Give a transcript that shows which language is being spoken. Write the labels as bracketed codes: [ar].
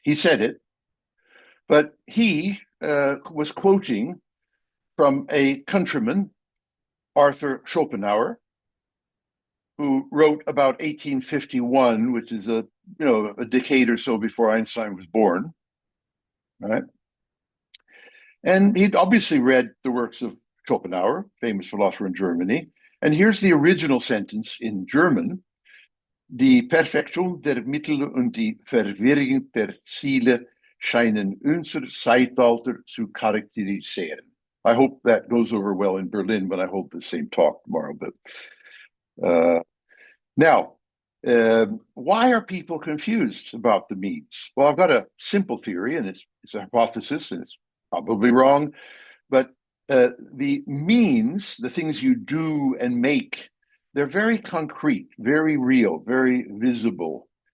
[en] He said it, but he was quoting from a countryman, Arthur Schopenhauer, who wrote about 1851, which is a decade or so before Einstein was born, right? And he'd obviously read the works of Schopenhauer, famous philosopher in Germany. And here's the original sentence in German: [de] Die Perfektion der Mittel und die Verwirrung der Ziele scheinen unser Zeitalter zu charakterisieren. [en] I hope that goes over well in Berlin when I hold the same talk tomorrow. But now, why are people confused about the means? Well, I've got a simple theory, and it's a hypothesis, and it's probably wrong. But the means, the things you do and make, they're very concrete, very real, very visible.